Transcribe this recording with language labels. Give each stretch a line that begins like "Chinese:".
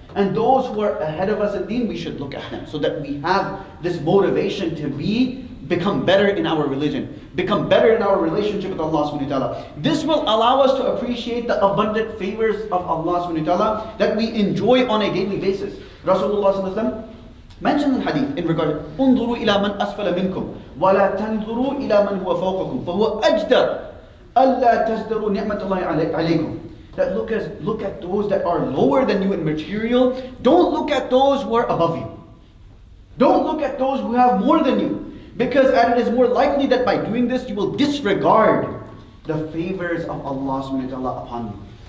English: And those who are ahead of us in deen, we should look at them. So that we have this motivation to become better in our religion. Become better in our relationship with Allah subhanahu wa ta'ala. This will allow us to appreciate the abundant favors of Allah subhanahu wa ta'ala that we enjoy on a daily basis.
Arabic: Rasulullah sallallahu alaihi wasallam
English: mentioned in hadith in regard to
Arabic: انظروا إلى من أسفل منكم ولا تنظروا إلى من هو فوقكم فهو أجدر ألا تزدروا نعمة الله عليكم.
English: That look at those that are lower than you in material. Don't look at those who are above you. Don't look at those who have more than you. Because it is more likely that by doing this, you will disregard the favors of Allah subhanahu wa ta'ala upon you.